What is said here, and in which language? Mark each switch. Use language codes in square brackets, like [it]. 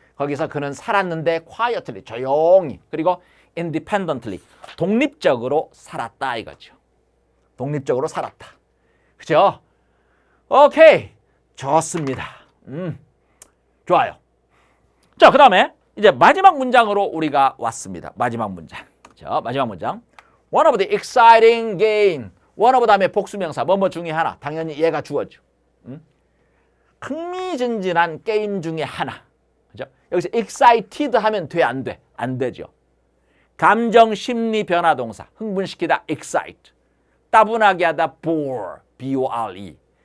[ko] 거기서 그는 살았는데 quietly 조용히 그리고 independently 독립적으로 살았다 이거죠. 독립적으로 살았다. 그죠? 오케이. 좋습니다. 좋아요. 자, 그 다음에 이제 마지막 문장으로 우리가 왔습니다. 마지막 문장. 자, 마지막 문장. [en] One of the exciting game. [ko] one of 다음에 복수명사. 뭐뭐 중에 하나. 당연히 얘가 주어죠. 흥미진진한 게임 중에 하나. 그죠? 여기서 excited 하면 돼, 안 돼? 안 되죠. 감정, 심리, 변화 동사. 흥분시키다, excite. 따분하게 하다, bore, B-O-R-E.